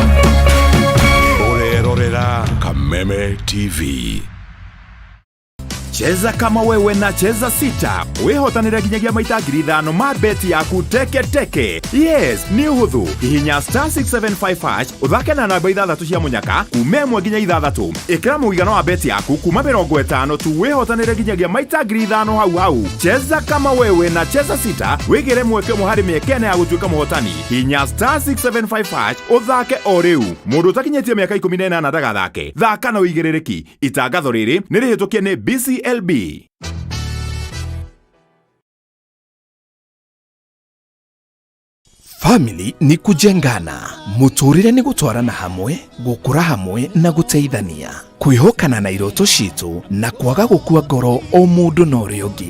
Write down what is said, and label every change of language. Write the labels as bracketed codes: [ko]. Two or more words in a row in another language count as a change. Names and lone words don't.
[ki] Kameme TV. [sw] Cheza kama wewe na cheza sita. [ki] Wehotanira ginyagia maita 5,000 ma beti yaku teke teke. Yes, ni huthu. Hihinya star 675#. Uthake na namba 6 cia munyaka. Kume mwe ginya 6. Ikira muigano wa beti yaku kuma 50 tu wehotanira ginyagia maita 5,000 hau. [sw] Cheza kama wewe na cheza sita. [ki] Wigire mweke muhari miekene ya gutuika muhotani. Hihinya star 675#. Uthake o riu. Mundu takinyetie miaka 18 ndagathake. Thaka na uigirereki. Itangatho riri nirihitukie ni BCLB. Family ni kujengana, muturire ni gutwarana hamwe, gukura hamwe na guteithania, kwihokana na iroto citu na kwaga gukua ngoro o mundu na uria ungi.